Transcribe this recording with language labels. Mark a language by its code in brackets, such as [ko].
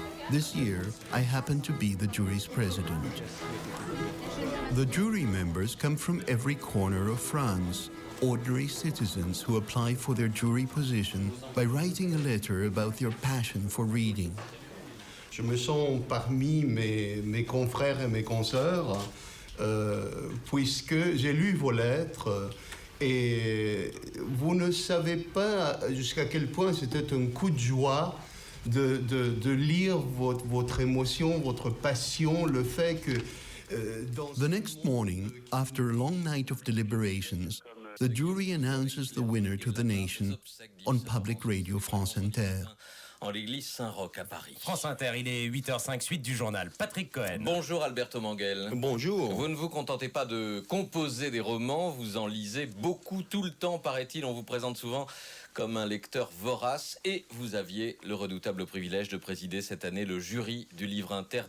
[en] This year, I happen to be the jury's president. The jury members come from every corner of France, ordinary citizens who apply for their jury position by writing a letter about their passion for reading. [fr] Je me sens parmi mes confrères et mes consoeurs, puisque j'ai lu vos lettres et vous ne savez pas jusqu'à quel point c'était un coup de joie de lire votre émotion, votre passion, le fait que... [en] The next morning, after a long night of deliberations, the jury announces the winner to the nation on Public Radio France Inter. [fr] En l'église Saint-Roch à Paris. France Inter, il est 8h05, suite du journal. Patrick Cohen. Bonjour Alberto Manguel. Bonjour. Vous ne vous contentez pas de composer des romans, vous en lisez beaucoup tout le temps, paraît-il. On vous présente souvent comme un lecteur vorace et vous aviez le redoutable privilège de présider cette année le jury du Livre Inter.